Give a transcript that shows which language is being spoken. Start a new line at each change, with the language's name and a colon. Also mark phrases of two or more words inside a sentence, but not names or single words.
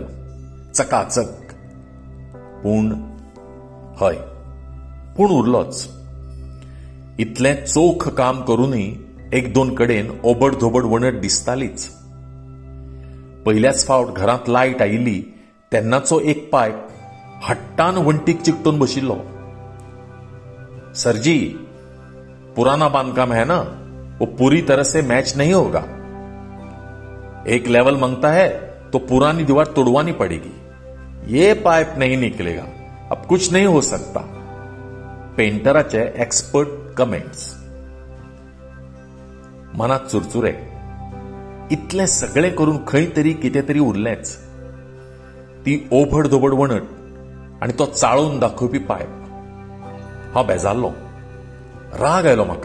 Konkani: चकाचक. पूण उरलोच. इतलें चोख काम करूनय 1-2 कडेन ओबड धोबड वणट दिसतालीच. पयल्याच फावट घरांत लायट आयिल्ली तेन्नाचो एक पायप हट्टान वण्टीक चिकटून बशिल्लो.
Hindi: सरजी, पुराना बांधकाम है ना, वो पूरी तरह से मैच नहीं होगा. एक लेवल मांगता है तो पुरानी दीवार तोड़वानी पड़ेगी. ये पाइप नहीं निकलेगा. अब कुछ नहीं हो सकता.
English: पेंटराचे expert comments.
Konkani: मनात चुरचुरे. इतलें सगळें करून खंय तरी कितें तरी उरलेंच. ती ओभड धोबड वणट आनी तो चाळून दाखोवपी पायप. हांव बेजारलो. राग आयलो म्हाका.